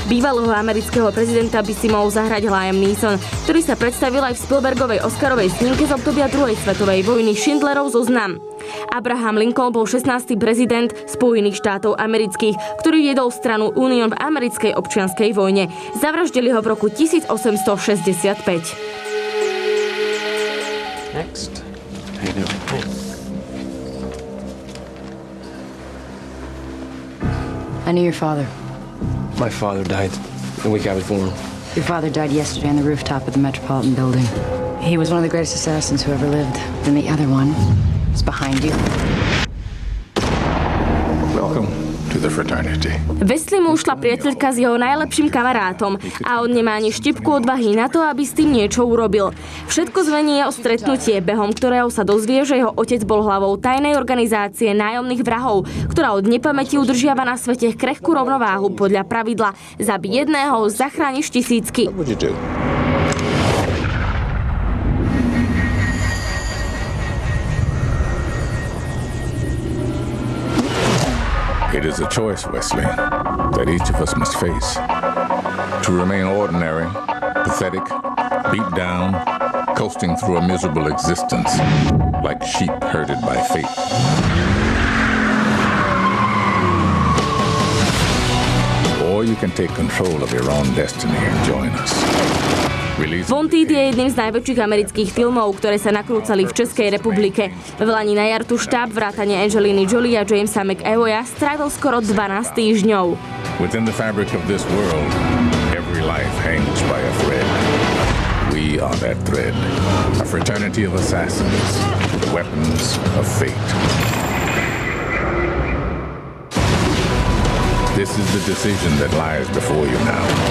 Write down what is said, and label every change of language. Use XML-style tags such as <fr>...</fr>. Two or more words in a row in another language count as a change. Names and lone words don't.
<sk>Bývalého amerického prezidenta by si mohol zahrať Liam Neeson, ktorý sa predstavil aj v Spielbergovej Oscarovej snímke z obdobia druhej svetovej vojny Schindlerov zoznam. Abraham Lincoln bol 16. prezident Spojených štátov amerických, ktorý viedol stranu Union v americkej občianskej vojne. Zavraždili ho v roku 1865.</sk> <en>Next. How you doing? Hey. I knew your father. My father died the week I was born. Your father died yesterday on the rooftop of the Metropolitan Building. He was one of the greatest assassins who ever lived. And the other one is behind you. Welcome to the fraternity.</en> <sk>Wesley mu ušla priateľka s jeho najlepším kamarátom a on nemá ani štipku odvahy na to, aby s tým niečo urobil. Všetko zvenie o stretnutie, behom ktorého sa dozvie, že jeho otec bol hlavou tajnej organizácie nájomných vrahov, ktorá od nepamäti udržiava na svete krehkú rovnováhu podľa pravidla zabij jedného, zachrániš tisícky.</sk> <en>What'd you do? It is a choice, Wesley, that each of us must face. To remain ordinary, pathetic, beat down, coasting through a miserable existence, like sheep herded by fate. Or you can take control of your own destiny and join us.</en> <sk>Wanted je jedným z najväčších amerických filmov, ktoré sa nakrúcali v Českej republike. V Lani na jar tu štáb vrátane Angeliny Jolie a Jamesa McAvoya strávil skoro 12 týždňov.</sk> <en>Within the fabric of this world, every life hangs by a thread. We are that thread, a fraternity of assassins, weapons of fate. This is the decision that lies before you now.</en>